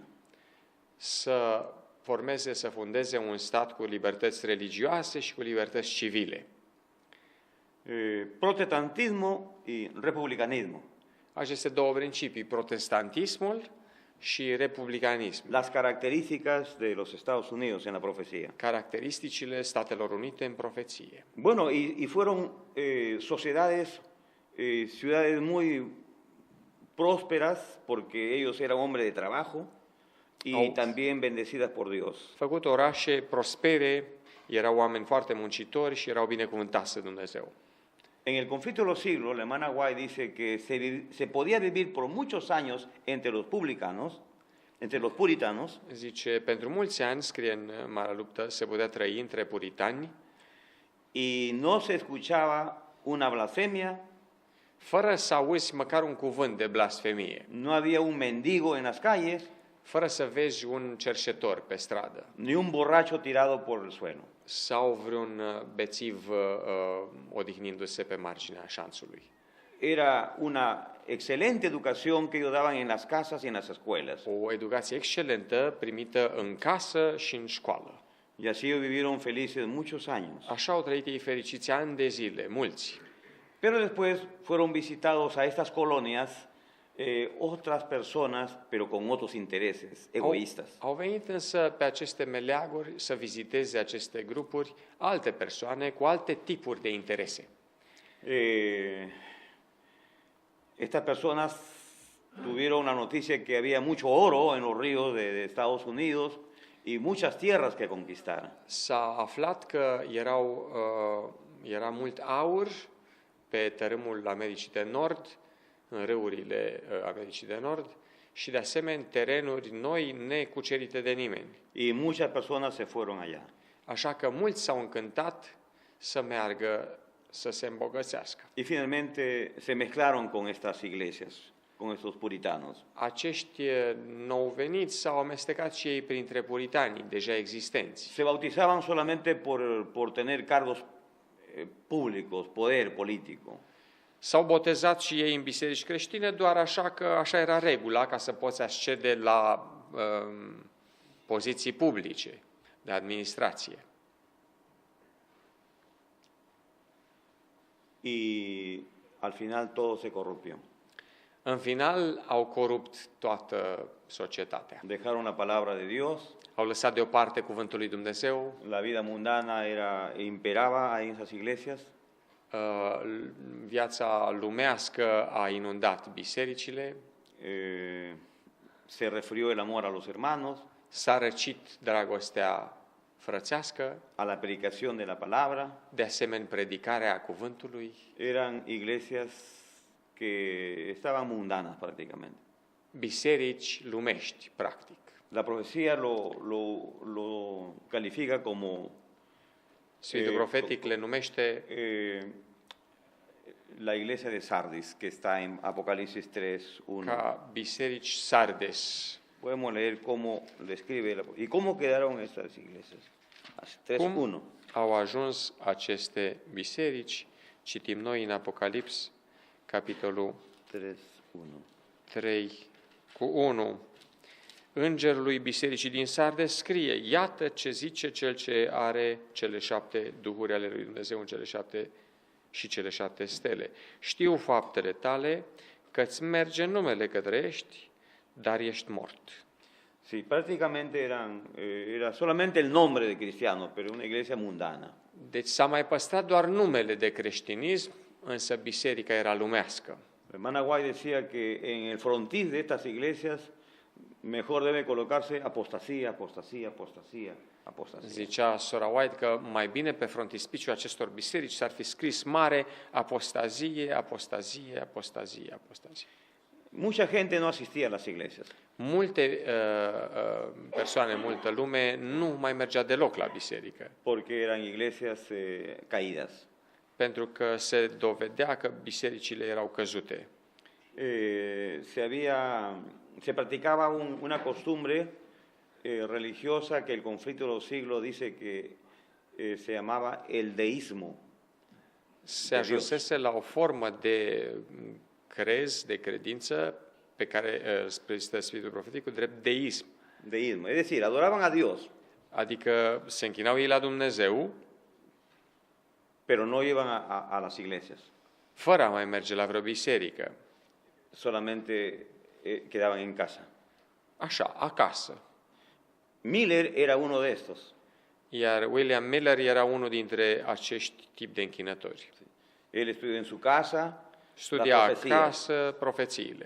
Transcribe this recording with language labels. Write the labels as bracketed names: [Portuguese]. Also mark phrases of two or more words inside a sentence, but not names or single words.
[Romanian] Să formeze, să fundeze un stat cu libertăți religioase și cu libertăți civile. [Spanish] Protestantismo y republicanismo. [Romanian] Aceste două principii, protestantismul și republicanismul, [Spanish] Las características de los Estados Unidos en la profecía. [Romanian] caracteristicile Statelor Unite în profeție. [Spanish] Bueno, y fueron sociedades, ciudades muy prósperas porque ellos eran hombres de trabajo y también bendecidas por Dios. [Romanian] Făcut orașe prospere, erau oameni foarte muncitori și erau binecuvântați de Dumnezeu. [Spanish] En el conflicto de los siglos, la hermana White dice que se podía vivir por muchos años entre los publicanos, entre los puritanos, [Romanian] Zice, pentru mulți ani, scrie în Marea Luptă, se putea trăi între puritani, [Spanish] y no se escuchaba una blasfemia, [Romanian] fără să auzi măcar un cuvânt de blasfemie, [Spanish] no había un mendigo en las calles, [Romanian] fără să vezi un cerșetor pe stradă [Spanish] ni un borracho tirado por el suelo. [Romanian] sau vreun bețiv odihnindu-se pe marginea șanțului. [Spanish] Era una excelente educación que ellos daban en las casas y en las escuelas. [Romanian] O educație excelentă primită în casă și în școală. [Spanish] Y así ellos vivieron felices muchos años. [Romanian] Așa au trăit ei fericiți ani de zile, mulți. [Spanish] Pero después fueron visitados a estas colonias otras personas, pero con otros intereses egoístas. [Romanian] Au venit însă pe aceste meleaguri să viziteze aceste grupuri alte persoane cu alte tipuri de interese. [Spanish] Estas personas tuvieron la noticia que había mucho oro en los ríos de Estados Unidos y muchas tierras que conquistar. [Romanian] S-a aflat că era mult aur pe tărâmul Americii de Nord, în râurile Americii de Nord, și de asemenea terenuri noi necucerite de nimeni. [Spanish] Y muchas personas se fueron allá. [Romanian] Așa că mulți s-au încântat să meargă să se îmbogățească. [Spanish] Y finalmente se mezclaron con estas iglesias, con estos puritanos. [Romanian] Acești nou veniți s-au amestecat și ei printre puritanii deja existenți. [Spanish] Se bautizaban solamente por tener cargos públicos, poder político. [Romanian] S-au botezat și ei în biserici creștine doar așa că așa era regula, ca să poți accede la poziții publice de administrație. [Spanish] Y al final todo se corrompió. [Romanian] În final au corupt toată societatea. [Spanish] Dejaron la palabra de Dios. [Romanian] Au lăsat deoparte cuvântul lui Dumnezeu. [Spanish] La vida mundana imperaba ahí en esas iglesias. [Romanian] Viața lumească a inundat bisericile. [Spanish] Se resfrió el amor a los hermanos. [Romanian] S-a răcit dragostea frățească. [Spanish] A la predicación de la palabra. [Romanian] De asemenea, predicarea cuvântului. [Spanish] Eran iglesias que estaban mundanas prácticamente. [Romanian] Biserici lumești, practic. [Spanish] La profecía lo califica como [Romanian] Sfântul profetic le numește [Spanish] la iglesia de Sardis, que está en Apocalipsis 3:1. [Romanian] Ca biserici Sardes. [Spanish] Podemos leer cómo le escribe y cómo quedaron estas iglesias. 3:1. [Romanian] Au ajuns aceste biserici, citim noi în Apocalips, capitolul 3:1. Îngerului bisericii din Sardes scrie: iată ce zice cel ce are cele 7 duhuri ale lui Dumnezeu în cele 7 stele. Știu faptele tale, că-ți merge numele că trăiești, dar ești mort. [Spanish] Sí, prácticamente era solamente el nombre de cristiano, pero una iglesia mundana. [Romanian] Deci s-a mai păstrat doar numele de creștinism, însă biserica era lumească. [Spanish] Hermana White decía que en el frontis de estas iglesias mejor debe colocarse apostasía, apostasía, apostasía, apostasía. [Romanian] Zicea sora White că mai bine pe frontispiciul acestor biserici s-ar fi scris mare apostazie, apostazie, apostazie, apostazie. [Spanish] Mucha gente no asistía a las iglesias. [Romanian] Multe persoane, multă lume nu mai mergea deloc la biserică. Porque eran iglesias caídas. Pentru că se dovedea că bisericile erau căzute. [Spanish] Se practicaba una costumbre religiosa que el conflicto de los siglos dice que se llamaba el deísmo. [Romanian] Se ajunsese la o formă de crez, de credință, pe care prezintă Sfântul Profetic cu drept deism. [Spanish] Deísmo, es decir, adoraban a Dios. [Romanian] Adică se închinau ei la Dumnezeu, [Spanish] pero no iban a las iglesias. [Romanian] Fără a mai merge la vreo biserică. [Spanish] Solamente quedaban en casa. [Romanian] Așa, acasă. [Spanish] Miller era uno de estos. [Romanian] Iar William Miller era unul dintre acești tip de închinători. [Spanish] Él estudió en su casa. [Romanian] Studia acasă profețiile.